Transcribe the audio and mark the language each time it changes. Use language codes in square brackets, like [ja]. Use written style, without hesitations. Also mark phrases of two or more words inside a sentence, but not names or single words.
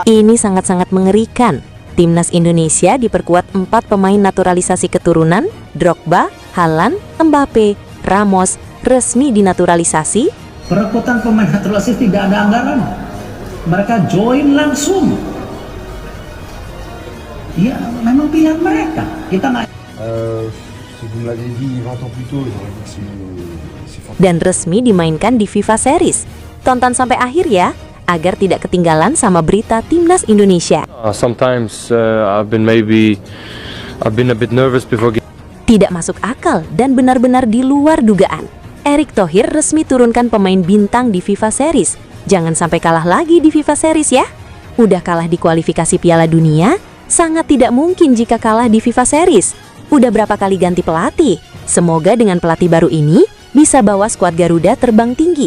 [id] Ini sangat-sangat mengerikan. Timnas Indonesia diperkuat 4 pemain naturalisasi keturunan, Drogba, Haaland, Mbappe, Ramos, resmi dinaturalisasi. Perekrutan pemain naturalisasi tidak ada anggaran. Mereka join langsung. Ya, memang pilihan mereka. Kita nggak. [fr] Si vous me l'avez dit 20 ans plus tôt, j'aurais dit que c'est fantastique. [id] Dan resmi dimainkan di FIFA Series. Tonton sampai akhir ya, agar tidak ketinggalan sama berita Timnas Indonesia. [en] Sometimes I've been a bit nervous before. [id] Tidak masuk akal dan benar-benar di luar dugaan. Erick Thohir resmi turunkan pemain bintang di FIFA Series. Jangan sampai kalah lagi di FIFA Series ya. Udah kalah di kualifikasi Piala Dunia, sangat tidak mungkin jika kalah di FIFA Series. Udah berapa kali ganti pelatih? Semoga dengan pelatih baru ini bisa bawa skuad Garuda terbang tinggi.